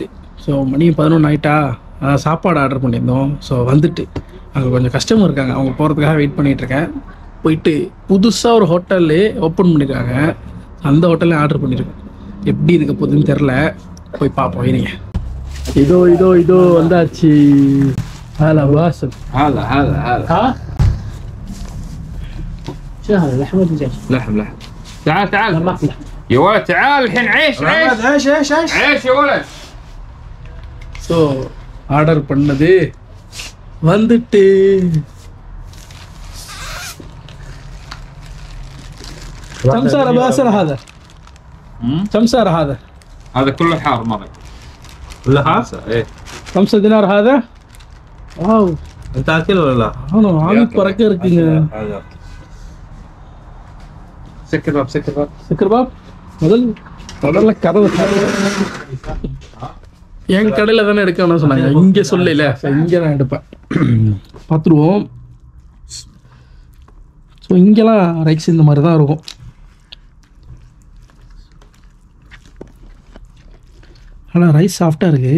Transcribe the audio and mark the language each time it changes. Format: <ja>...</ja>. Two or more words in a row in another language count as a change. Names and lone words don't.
<ta>ஸோ மணி 11 ஆகிட்டா, சாப்பாடு ஆர்டர் பண்ணியிருந்தோம். ஸோ வந்துட்டு அங்கே கொஞ்சம் கஸ்டமர் இருக்காங்க, அவங்க போகிறதுக்காக வெயிட் பண்ணிகிட்ருக்கேன். போயிட்டு புதுசாக ஒரு ஹோட்டல்லே ஓப்பன் பண்ணியிருக்காங்க, அந்த ஹோட்டல்லே ஆர்டர் பண்ணியிருக்கேன். எப்படி இருக்க போகுதுன்னு தெரில, போய் பார்ப்போம். இருங்க. இதோ வந்தாச்சு.</ta> <ar>هلا باسل. هلا ها شو هذا؟ لحم ولا دجاج؟ لحم. تعال لا ما في لحم يا ولد، تعال الحين عيش عيش يا ولد.</ar> <ta>ஸோ ஆர்டர் பண்ணது வந்துட்டு.</ta> <ar>كم صار باسل هذا؟ كم صار هذا؟ هذا كله حار مرة. كله حار؟ ايه. 5 دينار هذا؟ واو. انت اكل ولا لا؟ انا عامل</ar> <ta>பறக்க இருக்குங்க.</ta> <ar>سكر باب سكر باب.</ar> <ta>முதல்ல கதவு என் கடையில் தானே எடுக்கணும்னு சொன்னாங்க. இங்கே சொல்லல, இங்கே தான் எடுப்பேன். பார்த்துருவோம். ஸோ இங்கெல்லாம் ரைஸ் இந்த மாதிரி தான் இருக்கும். ஆனால் ரைஸ் சாஃப்டாக இருக்குது.</ta>